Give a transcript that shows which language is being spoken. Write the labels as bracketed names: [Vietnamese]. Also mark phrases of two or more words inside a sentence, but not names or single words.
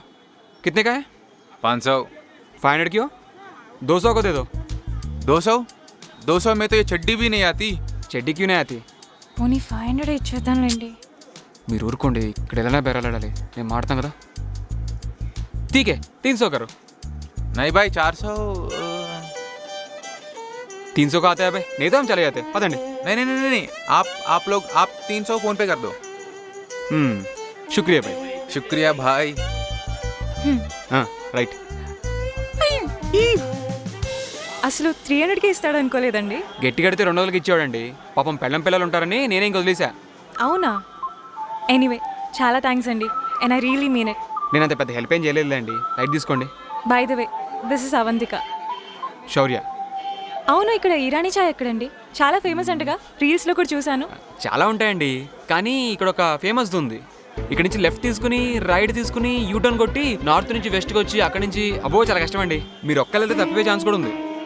[Hindi] कितने का है? 500. 500 की हो? 200 को दे दो. 200 में तो ये चड्डी भी नहीं आती. चड्डी क्यों नहीं आती? [Telugu] పోనీ 500 ఇచ్చేద్దాంలేండి. మీరు ఊరుకోండి, ఇక్కడ ఏదైనా బేరాలాడాలి, నేను మాడతాం కదా. [Hindi] ठीक है 300 करो. नहीं भाई 400. 300 का आता है भाई, नहीं तो हम चले जाते. पता नहीं. नहीं आप लोग 300 फोन पे कर दो. शुक्रिया भाई. शुक्रिया भाई. हाँ రైట్. [Telugu] అసలు 300కి ఇస్తాడు అనుకోలేదండి. గట్టి కడితే 200కి ఇచ్చేవాడండి. పాపం పెళ్ళం పిల్లలు ఉంటారని నేనే ఇంక వదిలేసా. అవునా? ఎనీవే చాలా థ్యాంక్స్ అండి, [English] and I really mean it. [Telugu] నేను అంత పెద్ద హెల్ప్ ఏం చేయలేదులేండి, లైట్ తీసుకోండి. [English] by the way, this is Avantika. [Telugu] శౌర్య. అవును, ఇక్కడ ఇరానీ చాయ్ ఎక్కడండి? చాలా ఫేమస్ అంటగా, రీల్స్లో కూడా చూశాను. చాలా ఉంటాయండి, కానీ ఇక్కడ ఒక ఫేమస్ ఉంది. ఇక్కడ నుంచి లెఫ్ట్ తీసుకుని రైట్ తీసుకుని యూటర్న్ కొట్టి నార్త్ నుంచి వెస్ట్కి వచ్చి అక్కడి నుంచి అబ్బో చాలా కష్టం అండి. మీరు ఒక్కళ్ళైతే తప్పిపోయే ఛాన్స్ కూడా ఉంది.